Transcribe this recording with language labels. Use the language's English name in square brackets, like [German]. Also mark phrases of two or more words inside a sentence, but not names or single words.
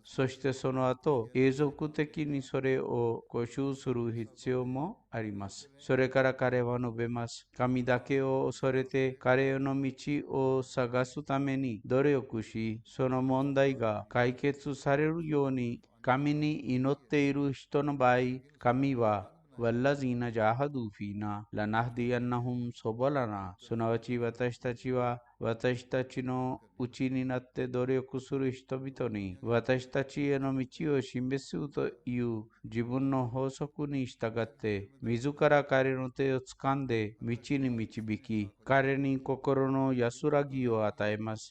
[Japanese] そしてその後、永続的にそれを固守する必要もあります。それから彼は述べます。神だけを恐れて彼の道を探すために努力し、その問題が解決されるように神に祈っている人の場合、神は [Arabic] والذين جاهدوا فينا لنهدينهم سبلنا. [Japanese] すなわち私たちは私たちのうちになって努力する人々に私たちへの道を示すという自分の法則に従って自ら彼の手を掴んで道に導き彼に心の安らぎを与えます。